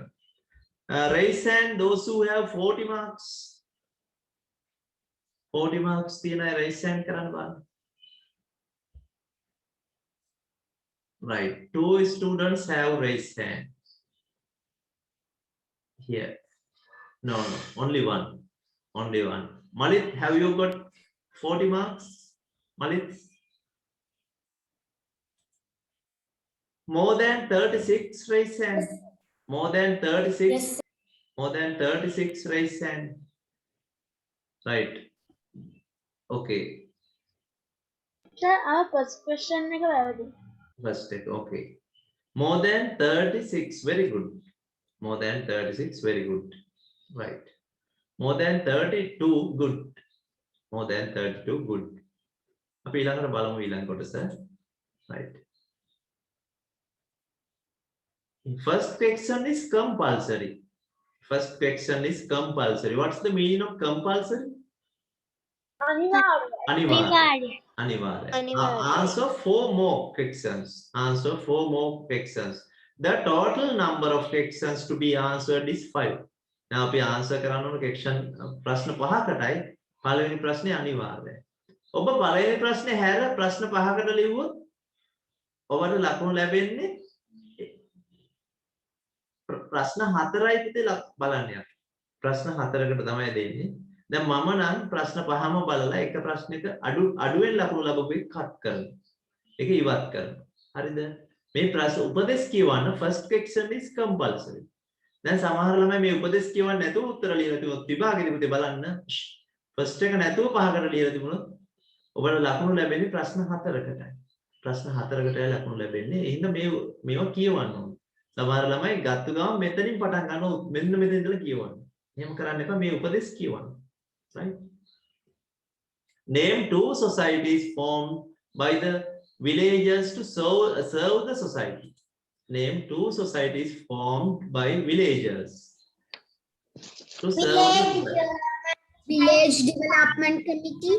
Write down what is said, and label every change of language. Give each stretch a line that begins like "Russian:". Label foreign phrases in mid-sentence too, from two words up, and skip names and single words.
English: Raise hand those who have 40 marks.
Sinhala: 40 marks තියෙන අය
English: raise hand
Sinhala: කරන්න බලන්න.
English: Right. 2 students have raised hand. Here. No, only one. Only one. Malit, have you got 40 marks? Malit? More than 36, raise hand. More than 36. Yes. More than 36, raise hand. Right. Okay. Sir, our first question
Sinhala: එක වැරදි.
English: First take. Okay. More than 36. Very good. More than 36. Very good. Right. More than 32. Good. More than 32. Good.
Sinhala: අපි ඊළඟට බලමු ඊළඟ කොටස.
English: Right. First question is compulsory. First question is compulsory. What's the meaning of compulsory?
Sinhala: අනිවාර්යයි. අනිවාර්ය. අනිවාර්ය. Anivarya.
English: Answer 4 more questions. Answer 4 more questions. The total number of questions to be answered is 5.
Sinhala: Now අපි answer කරන්න ඕන question ප්‍රශ්න 5කටයි. පළවෙනි ප්‍රශ්නේ අනිවාර්යයි. ඔබ පළවෙනි ප්‍රශ්නේ හැර ප්‍රශ්න 5කට ලියුවොත් ඔබට ලකුණු ලැබෙන්නේ ප්‍රශ්න 4යි පිටේ බලන්න යන්න. ප්‍රශ්න 4කට තමයි දෙන්නේ. දැන් මම නම් ප්‍රශ්න 5ම බලලා එක ප්‍රශ්නෙක අඩුවෙන් ලකුණු ලැබුවෙ කට් කරනවා. ඒක ඉවත් කරනවා. හරිද? මේ ප්‍රශ්න උපදේශ කියවන්න
English: first question is compulsory.
Sinhala: දැන් සමහර ළමයි මේ උපදේශ කියවන්න නැතුව උත්තර ලියලා තිබුණොත් විභාගෙදි පුතේ බලන්න first එක නැතුව 5කට ලියලා තිබුණොත් ඔබට ලකුණු ලැබෙන්නේ ප්‍රශ්න 4කටයි. ප්‍රශ්න 4කටයි ලකුණු ලැබෙන්නේ. එහෙනම් මේවා කියවන්න ඕනේ. සමහර ළමයි ගත්ත ගමන් මෙතනින් පටන් ගන්නවා මෙන්න මෙතන ඉඳලා කියවන්න. එහෙම කරන්න එපා මේ උපදේශ කියවන්න.
English: Right? Name 2 societies formed by the villagers to serve the society. Name 2 societies formed by villagers to serve the society. Village Development Committee.